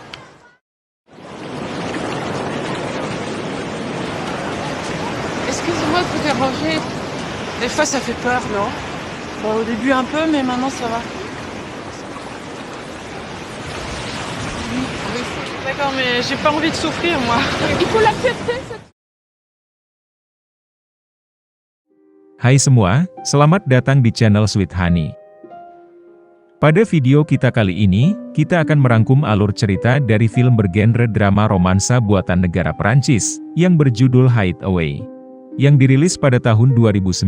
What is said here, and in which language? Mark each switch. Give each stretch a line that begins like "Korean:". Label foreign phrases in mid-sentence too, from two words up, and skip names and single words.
French: Excuse-moi de vous déranger. Des fois, ça fait peur, non? Bon, au début un peu, mais maintenant ça va. Oui. D'accord, mais j'ai pas envie de souffrir, moi. Il faut l'accepter, cette...
Indonesian: Hai semua, selamat datang di channel Sweet Honey. Pada video kita kali ini, kita akan merangkum alur cerita dari film bergenre drama romansa buatan negara Perancis, yang berjudul Hideaway, yang dirilis pada tahun 2009.